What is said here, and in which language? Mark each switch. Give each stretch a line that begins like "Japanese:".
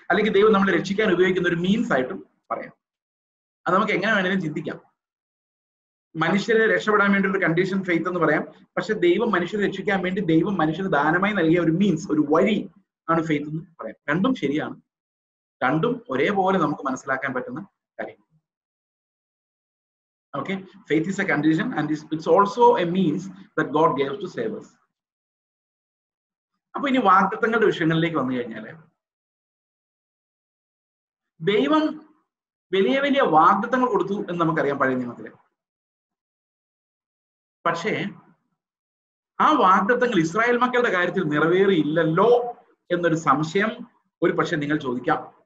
Malayalam: അല്ലെങ്കിൽ ദൈവം നമ്മളെ രക്ഷിക്കാൻ ഉപയോഗിക്കുന്ന ഒരു മീൻസ് ആയിട്ടും പറയാം. അത് നമുക്ക് എങ്ങനെ വേണമെങ്കിലും ചിന്തിക്കാം. മനുഷ്യരെ രക്ഷപ്പെടാൻ വേണ്ടി ഒരു കണ്ടീഷൻ ഫെയ്ത്ത് എന്ന് പറയാം. പക്ഷെ ദൈവം മനുഷ്യരെ രക്ഷിക്കാൻ വേണ്ടി ദൈവം മനുഷ്യന് ദാനമായി നൽകിയ ഒരു മീൻസ്, ഒരു വഴി ആണ് ഫെയ്ത്ത് എന്ന് പറയാം. രണ്ടും ശരിയാണ്. രണ്ടും ഒരേപോലെ നമുക്ക് മനസ്സിലാക്കാൻ പറ്റുന്ന കാര്യം.
English: Okay, faith is a condition and it's also a means that God gave to save us.
Malayalam: അപ്പൊ ഇനി വാഗ്ദത്തങ്ങളുടെ വിഷയങ്ങളിലേക്ക് വന്നു കഴിഞ്ഞാല്, ദൈവം വലിയ വലിയ വാഗ്ദത്തങ്ങൾ കൊടുത്തു എന്ന് നമുക്കറിയാം പഴയ നിയമത്തില്. പക്ഷേ ആ വാഗ്ദത്തങ്ങൾ ഇസ്രായേൽ മക്കളുടെ കാര്യത്തിൽ നിറവേറിയില്ലല്ലോ എന്നൊരു സംശയം ഒരു പക്ഷെ നിങ്ങൾ ചോദിക്കാം.